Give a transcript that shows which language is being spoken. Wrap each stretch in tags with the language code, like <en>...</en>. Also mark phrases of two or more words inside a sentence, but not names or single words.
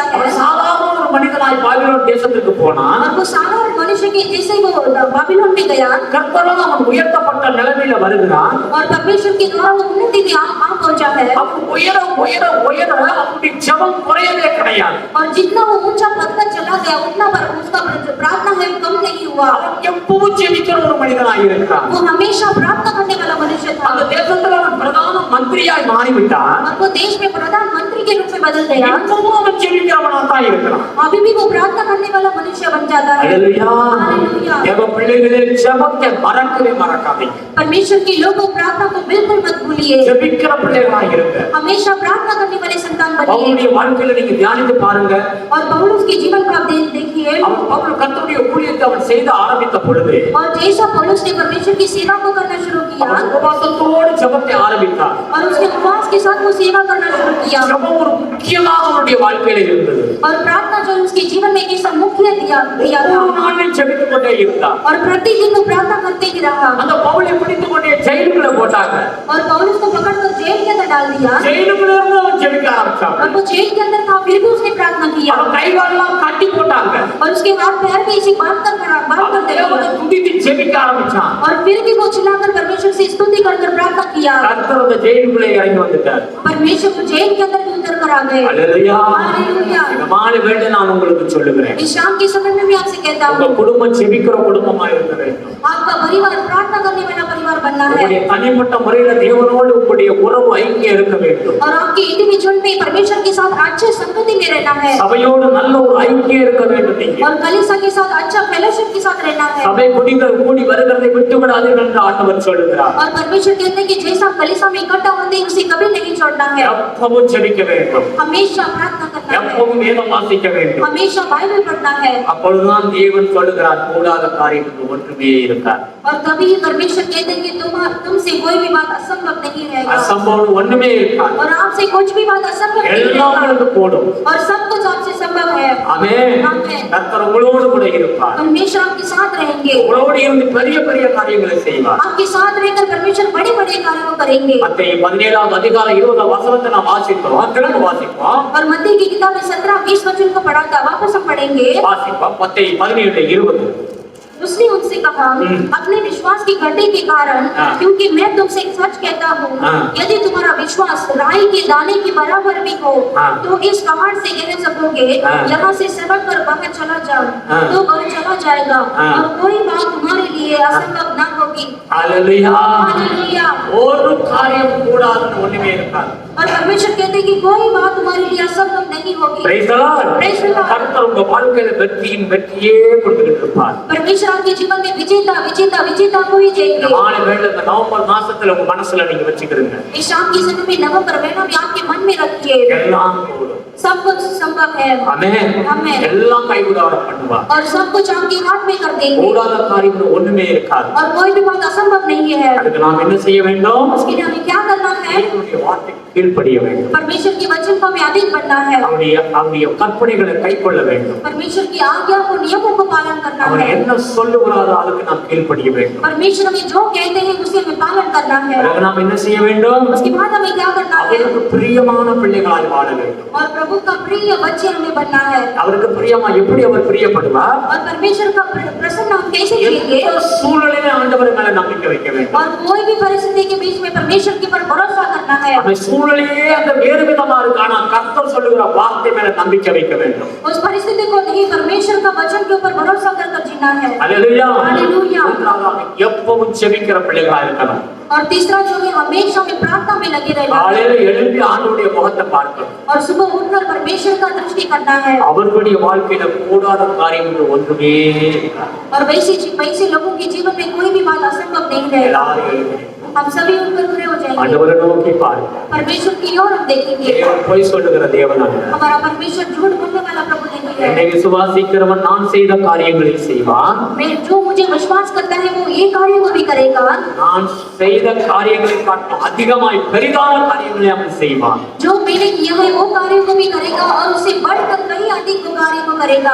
<ta>அவன்</ta> <hi>है</hi> <ta>சாதாரண ஒரு மனிதனாய் பாபிலோன் தேசத்துக்கு போனான்.</ta> <hi>और वो साधारण मनुष्य के जैसे वो बाबिलोन में गया</hi> <ta>கர்த்தரால் அவன் உயர்த்தப்பட்ட நிலைமையில வருகிறான்.</ta> <hi>और परमेश्वर के द्वारा वो उन्नति में आ पहुंचा है।</hi> <ta>அவன் உயர உயர உயர அவனுடைய ஜெபம் குறையவே கிடையாது.</ta> <hi>और जितना वो ऊंचा पद पर चला गया उतना पर उसका जो प्रार्थना है वो कम नहीं हुआ।</hi> <ta>அவன் எப்பவும் ஜெபிக்கிற ஒரு மனிதனாய் இருக்கிறான்.</ta> <hi>वो हमेशा प्रार्थना करने वाला मनुष्य था।</hi> <ta>அந்த தேசத்துல அவன் பிரதான மந்திரியாய் மாறிவிட்டான்.</ta> <hi>और वो देश में प्रधानमंत्री के रूप में बदल गया।</hi> <ta>எப்பவும் அவன் ஜெபிக்கிறவனா தான் இருக்கிறான்.</ta> <hi>अभी भी वो प्रार्थना करने वाला मनुष्य बन जाता है।</hi> <ta>அல்லேலூயா.</ta> <hi>हालेलुया।</hi> <ta>தேவ பிள்ளைகளே ஜெபத்தை மறக்கவே மறக்காதீங்க.</ta> <hi>परमेश्वर के लोगों प्रार्थना को बिल्कुल मत भूलिए।</hi> <ta>ஜெபிக்கிற பிள்ளைகளாய் இருங்க.</ta> <hi>हमेशा प्रार्थना करने वाले संतान बनिए।</hi> <ta>அவனுடைய வாழ்க்கையில நீங்க தியானித்து பாருங்க.</ta> <hi>और पौलुस के जीवन को आप देखिए।</hi> <ta>அவன் பவுல் கர்த்தருடைய ஊழியத்தை அவன் செய்த ஆரம்பித்த பொழுது</ta> <hi>और जैसा पौलुस ने परमेश्वर की सेवा को करना शुरू किया</hi> <ta>அவன் உபவாசத்தோடு ஜெபத்தை ஆரம்பித்தான்.</ta> <hi>और उसके उपवास के साथ वो सेवा करना शुरू किया।</hi> <ta>ஜெபம் ஒரு முக்கியமாக அவனுடைய வாழ்க்கையில இருந்தது.</ta> <hi>और प्रार्थना जो उसके जीवन में एक मुख्य दिया था।</hi> <ta>ஒரு நாளில் ஜெபித்துக் கொண்டே இருந்தான்.</ta> <hi>और प्रतिदिन वो प्रार्थना करते ही रहा।</hi> <ta>அந்த பவுலை பிடித்துக் கொண்டே ஜெயிலுக்குள்ள போட்டாங்க.</ta> <hi>और पौलुस को पकड़कर जेल के अंदर डाल दिया।</hi> <ta>ஜெயிலுக்குள்ள இருந்து அவன் ஜெபிக்க ஆரம்பிச்சான்.</ta> <hi>और वो जेल के अंदर था फिर भी उसने प्रार्थना किया।</hi> <ta>அவன் கை காலெல்லாம் கட்டி போட்டாங்க.</ta> <hi>और उसके हाथ पैर भी ऐसे बांध कर</hi> <ta>அவன் தேவனை</ta> <hi>दिया।</hi> <ta>துதித்து ஜெபிக்க ஆரம்பிச்சான்.</ta> <hi>और फिर भी वो चिल्लाकर परमेश्वर से स्तुति कर प्रार्थना किया।</hi> <ta>கர்த்தர் அந்த ஜெயிலுக்குள்ளே இறங்கி வந்துட்டார்.</ta> <hi>परमेश्वर को जेल के अंदर भी उतर कर आ गए।</hi> <ta>அல்லேலூயா.</ta> <hi>हालेलुया।</hi> <ta>இந்த மாலை வேளை நான் உங்களுக்கு சொல்லுகிறேன்.</ta> <hi>इस शाम के समय में भी आपसे कहता</hi> <ta>உங்க</ta> <hi>हूँ</hi> <ta>குடும்பம் ஜெபிக்கிற குடும்பமா இருக்க வேண்டும்.</ta> <hi>आपका परिवार प्रार्थना करने वाला परिवार बनना है।</hi> <ta>உங்களுடைய தனிப்பட்ட முறையில தேவனோடு உங்களுடைய உறவு ஐக்கியம் இருக்க வேண்டும்.</ta> <hi>और आपके इंडिविजुअल में परमेश्वर के साथ अच्छे संगति में रहना है।</hi> <ta>சபையோடு நல்ல ஒரு ஐக்கியம் இருக்க வேண்டும். நீங்க</ta> <hi>और कलीसिया के साथ अच्छा फेलोशिप के साथ रहना है।</hi> <ta>சபை கூடி வருகிறதை விட்டு விடாதீர்கள் என்று ஆண்டவர் சொல்லுகிறார்.</ta> <hi>और परमेश्वर कहते हैं कि जैसा कलीसिया में इकट्ठा होते हैं उसे कभी नहीं छोड़ना है।</hi> <ta>எப்பவும் ஜெபிக்க வேண்டும்.</ta> <hi>हमेशा प्रार्थना करना है।</hi> <ta>எப்பவும் வேதம் வாசிக்க வேண்டும்.</ta> <hi>हमेशा बाइबल पढ़ना है।</hi> <ta>அப்பொழுதுதான் தேவன் சொல்லுகிறார் கூடாத காரியத்துக்கு ஒன்றுமே இருக்காது.</ta> <hi>और तभी परमेश्वर कहते हैं कि तुमसे कोई भी बात असंभव नहीं रहेगा।</hi> <ta>அசம்பவம் ஒண்ணுமே இருக்காது.</ta> <hi>और आपसे कुछ भी बात असंभव नहीं</hi> <ta>எல்லாம்</ta> <hi>रहेगा।</hi> <ta>உங்களுக்கு கூடும்.</ta> <hi>और सब कुछ आपसे संभव है।</hi> <ta>ஆமென்.</ta> <hi>आमीन।</hi> <ta>கர்த்தர் உங்களோடு கூட இருப்பார்.</ta> <hi>परमेश्वर आपके साथ रहेंगे।</hi> <ta>உங்களோடு இருந்து பெரிய பெரிய காரியங்களை செய்வார்.</ta> <hi>आपके साथ रहकर परमेश्वर बड़े बड़े कार्यों करेंगे।</hi> <ta>மத்தேயு 17வது அதிகாரம் 20வது வசனத்தை நாம் வாசிக்கிறோம். திரும்ப வாசிப்போம்.</ta> <hi>और मत्ती की किताब में 17-20 वचन को पढ़ा था। वापस हम पढ़ेंगे।</hi> <ta>வாசிப்போம். மத்தேயு 17:20</ta> <hi>उसने उनसे कहा, अपने विश्वास की घटी के कारण, हाँ। क्योंकि मैं तुमसे एक सच कहता हूँ, हाँ। यदि तुम्हारा विश्वास राई के दाने के बराबर भी हो, हाँ। तो इस पहाड़ से कह सकोगे, हाँ। यहाँ से सरक कर बाहर चला जाओ, हाँ। तो वह चला जाएगा, हाँ। और कोई बात तुम्हारे लिए असंभव न होगी। हालेलुया हालेलुया।</hi> <ta>ஒரு காரியம் கூடாதுன்னு ஒண்ணுமே இருக்காது</ta> <hi>और परमेश्वर कहते हैं कि कोई बात तुम्हारे लिए असंभव नहीं होगी।</hi> <en>Praise the Lord. Praise the Lord.</en> <ta>கர்த்தர் உங்க வாழ்க்கையில வெற்றியின் வெற்றியே கொடுத்துக்கிட்டு இருப்பார்</ta> <hi>परमेश्वर आपके जीवन में विजेता विजेता विजेता को ही</hi> <ta>இந்த</ta> <hi>देंगे।</hi> <ta>மாலை வேளை இந்த நவம்பர் மாசத்துல உங்க மனசுல நீங்க வச்சுக்கிறீங்க</ta> <hi>इस शाम की समय में नवंबर महीना में आपके मन में रखिए,</hi> <ta>எல்லாம் கூடும்</ta> <hi>सब कुछ संभव है।</hi> <ta>ஆமென் ஆமென்। எல்லாம் கைவிடாத பண்ணுவார்</ta> <hi>और सब कुछ आपके हाथ में कर देंगे,</hi> <ta>கூடாத காரியம் ஒண்ணுமே இருக்காது</ta> <hi>और कोई भी बात असंभव नहीं है।</hi> <ta>அதுக்கு நாம் என்ன செய்ய வேண்டும்</ta> <hi>उसके लिए हमें क्या करना है?</hi> <ta>தேவனுடைய வார்த்தைக்கு கீழ்ப்படிய வேண்டும்</ta> <hi>परमेश्वर के वचन को हमें अधीन बनना है,</hi> <ta>அவருடைய கற்பனைகளை கைக்கொள்ள வேண்டும்</ta> <hi>परमेश्वर की आज्ञा को नियमों को पालन करना</hi> <ta>அவர்</ta> <hi>है।</hi> <ta>என்ன சொல்லுகிறாரோ அதுக்கு நாம் கீழ்ப்படிய வேண்டும்</ta> <hi>परमेश्वर हमें जो कहते हैं उसे हमें पालन करना है।</hi> <ta>அதுக்கு நாம் என்ன செய்ய வேண்டும்</ta> <hi>उसके बाद हमें क्या करना है?</hi> <ta>அவருக்கு பிரியமான பிள்ளைகளாய் வாழ வேண்டும்</ta> <hi>और प्रभु का प्रिय बच्चे हमें बनना है।</hi> <ta>அவருக்கு பிரியமா எப்படி அவர் பிரியப்படுவார்</ta> <hi>और परमेश्वर का प्रसन्न हम कैसे करेंगे?</hi> <ta>எந்த சூழ்நிலையில ஆண்டவர் மேல நம்பிக்கை வைக்க வேண்டும்</ta> <hi>और कोई भी परिस्थिति के बीच में परमेश्वर के पर भरोसा करना है।</hi> <ta>அந்த சூழ்நிலையே அந்த வேறு விதமா இருக்கு ஆனா கர்த்தர் சொல்லுகிற வார்த்தை மேல நம்பிக்கை வைக்க வேண்டும்</ta> <hi>उस परिस्थिति को नहीं, परमेश्वर का वचन के ऊपर भरोसा कर जीना है।</hi> <ta>அல்லேலூயா</ta> <hi>हालेलुया।</hi> <ta>மூன்றாவதாக எப்பவும் செபிக்கிற பிள்ளைகளா இருக்கணும்</ta> <hi>और तीसरा जो है हमेशा में प्रार्थना में लगे रहना है।</hi> <ta>காலையில எழும்பி ஆண்டவருடைய முகத்தை பார்க்கணும்</ta> <hi>और सुबह उठकर परमेश्वर का दृष्टि करना है।</hi> <ta>அவர்களுடைய வாழ்க்கையில கூடாத காரியங்கள் ஒன்றுமே இருக்காது.</ta> <hi>और वैसे लोगों के जीवन में कोई भी बात असंभव नहीं रहेगा।</hi> <ta>எல்லாரும் எழும்பி</ta> <hi>हम सभी उठकर खड़े हो जाएंगे,</hi> <ta>ஆண்டவரை நோக்கி பாருங்க</ta> <hi>परमेश्वर की ओर हम देखेंगे।</hi> <ta>தேவன் பொய் சொல்லுகிற தேவன் அல்ல</ta> <hi>हमारा परमेश्वर झूठ बोलने वाला प्रभु नहीं</hi> <ta>என்னை</ta> <hi>है।</hi> <ta>விசுவாசிக்கிறவன் நான் செய்த காரியங்களை செய்வான்</ta> <hi>मैं जो मुझे विश्वास करता है वो ये कार्य को भी करेगा।</hi> <ta>நான் செய்த காரியங்களை காட்டும் அதிகமாய் பெரிதான காரியங்களை அவன் செய்வான்</ta> <hi>जो मैंने किया है वो कार्य को भी करेगा, और उससे बढ़कर कहीं अधिक वो कार्य को करेगा।</hi>